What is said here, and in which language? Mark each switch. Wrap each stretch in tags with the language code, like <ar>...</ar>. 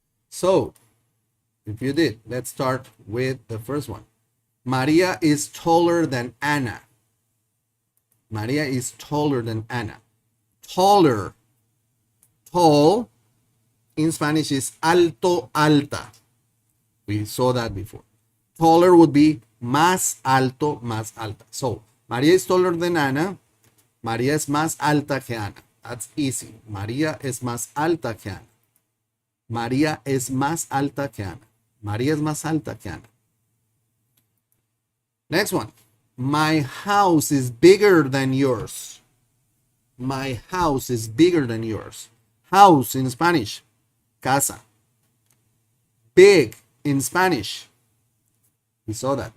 <en>So, if you did, let's start with the first one. Maria is taller than Anna. Maria is taller than Anna. Taller. Tall in Spanish is alto, alta. We saw that before. Taller would be más alto, más alta. So, Maria is taller than Anna.</en> <es>María es más alta que Ana.</es> <en>That's easy.</en> <es>María es más alta que Ana. María es más alta que Ana. María es más alta que Ana.</es> <en>Next one. My house is bigger than yours. My house is bigger than yours. House in Spanish, casa. Big in Spanish, we saw that.</en>